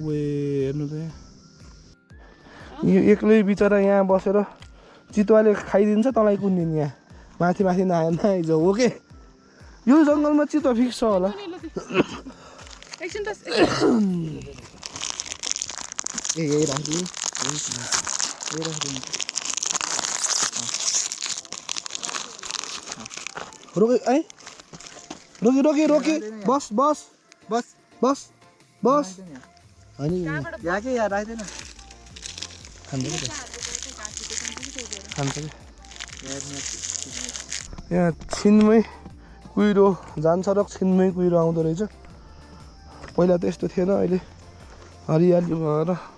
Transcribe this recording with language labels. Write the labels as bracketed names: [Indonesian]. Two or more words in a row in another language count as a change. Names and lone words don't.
[Nepali] वे हेर्नु त यो एक्लै बिचरा यहाँ बसेर चितुवाले खाइदिन्छ तँलाई कुन दिन यहाँ माथि माथि नआइज हो के यो जङ्गलमा चितुवा फिक्स छ होला ए यही राख्छु [Hindi] रोके है रोके बस बस [Nepali] बस बस बस होइन यहाँ के यहाँ राख्दैन खान्छ कि यहाँ छिनमै कुहिरो जान्छ र छिनमै कुहिरो आउँदो रहेछ पहिला त यस्तो थिएन अहिले हरियाली भएर